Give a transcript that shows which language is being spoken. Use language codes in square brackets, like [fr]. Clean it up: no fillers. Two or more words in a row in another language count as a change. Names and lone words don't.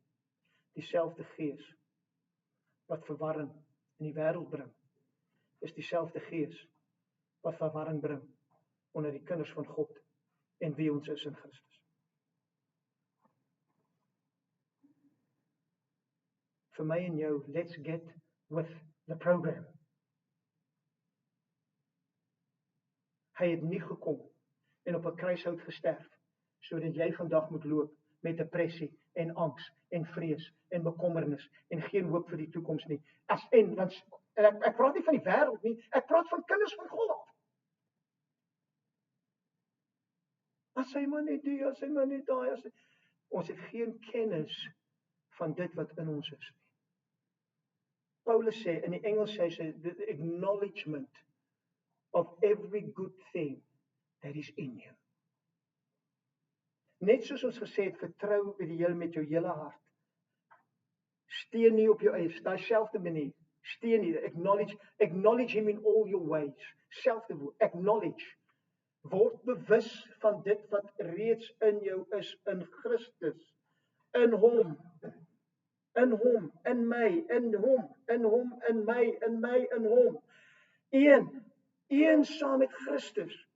[af] Dieselfde Gees wat verwarring in die wêreld bring, is dieselfde Gees wat verwarring bring onder die kinders van God en wie ons is in Christus. Vir my en jou, [en] let's get with the program. [af] Hy het nie gekom en op 'n kruishout gesterf, sodat jy vandag moet loop met depressie en angs en vrees en bekommernis en geen hoop vir die toekoms nie. Ek praat nie van die wêreld nie, ek praat van kinders van God. As hy maar net die, as hy maar net daai, ons het geen kennis van dit wat in ons is nie. Paulus sê, in die Engels sê hy, [en] the acknowledgement of every good thing that is in you. [af] Net soos ons gesê het, vertrou by die Here met jou hele hart. Steun nie op jou eie, daai selfde manier. Steun nie, [en] acknowledge him in all your ways. [af] Selfde woord, acknowledge. Word bewus van dit wat reeds in jou is in Christus. In hom. In hom, in my, in hom, in hom, in my, in my, in hom. Een saam met Christus.